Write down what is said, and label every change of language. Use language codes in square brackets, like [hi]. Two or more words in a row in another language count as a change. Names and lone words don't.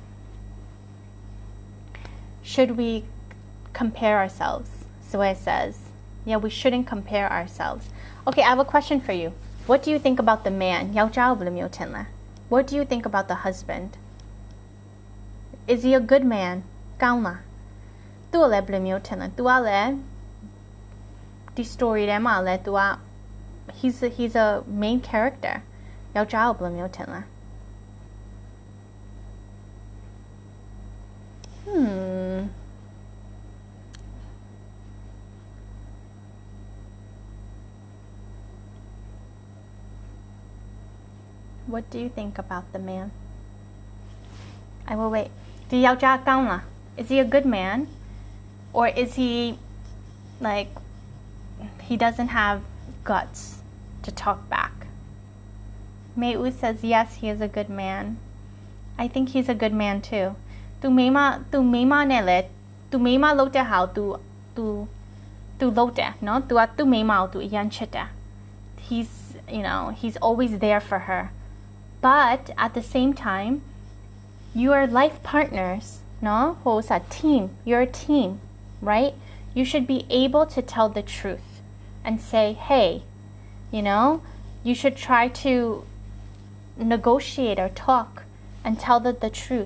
[en] Should we compare ourselves? So it says, yeah, we shouldn't compare ourselves. Okay, I have a question for you. What do you think about the man? What do you think about the husband? Is he a good man? [my] ကောင်းလား သူ့လည်းဘယ်လိုမျိုးထင်လဲ तू ကလည်းဒီ story ထဲမှာလည်း तू က [en] he's a main character [my] ယောက်ျားကိုဘယ်လိုမျိုးထင်လဲ [en] What do you think about the man? I will wait. [my] ဒီယောက်ျားကောင်းလား [en] Is he a good man? Or is he like he doesn't have guts to talk back? Mei-u says yes, he is a good man. I think he's a good man too. [my] သူမိမနဲ့လေသူမိမလုပ်တဲ့ဟာသူလုပ်တယ်နော် तू ကသူ့မိမကိုသူအရင်ချစ်တယ် [en] he's always there for her. But at the same time, you are life partners, no? Who's a team? You're a team, right? You should be able to tell the truth and say, hey, you should try to negotiate or talk and tell the truth.